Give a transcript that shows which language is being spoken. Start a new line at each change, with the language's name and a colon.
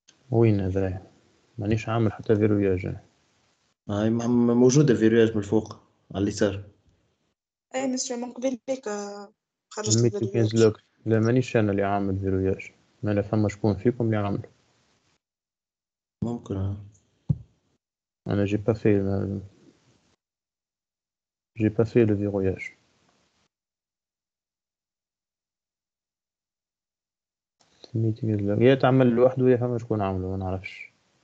Arabic: وين هذا؟ مانيش عامل حتى فيروياج. هاي موجودة فيرياج من الفوق على اليسار. اي مسيو من قبيلك خرجت الميتنج الفيديوهات. لوك. لا مانيش انا اللي عامل فيروياج. ما لا فما شكون فيكم اللي عامل. ممكن. انا
French: j'ai pas fait le verrouillage.
Arabic: الميتنج لوك يا تعمل لوحده يا فما شكون عامله ما نعرفش.